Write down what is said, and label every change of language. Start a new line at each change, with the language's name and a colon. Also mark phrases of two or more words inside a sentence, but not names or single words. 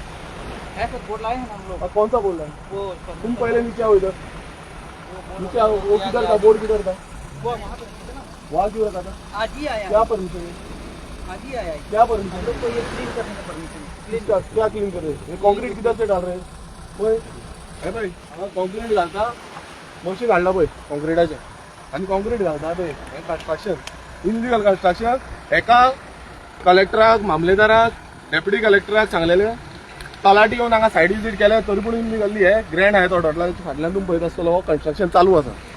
Hindi: ऐसा बोर्ड लाए हैं हम लोग। कौन सा बोल रहा है वो तुम पहले नीचे आओ इधर नीचे आओ वो किधर था बोर्ड किधर था वो वहाँ पे था ना, वहाँ क्यों रखा था आज ही आया क्या परमिशन है आज ही आया है। क्या हम परमिशन लोग को ये क्लीन करने का परमिशन क्या क्या क्लीन कर रहे हैं ये कॉन्क्रीट किधर से डाल रहे हैं
Konkani: होय हे भाई कॉन्क्रीट घालता मशीन हाडला पळय कॉन्क्रिटाचे आणि कॉन्क्रीट घालता पळय हे कन्स्ट्रक्शन
English: illegal construction
Konkani: एका कलेक्टराक मामलेदाराक डेप्युटी कलेक्टराक सांगलेले तलाटी येवन हांगा
English: site visit
Konkani: केल्या तरी पूण इनलिगली हे ग्रँड हायत हॉटेलान फाटल्यान तुमी पळयत आसतलो हो कन्स्ट्रक्शन चालू आसा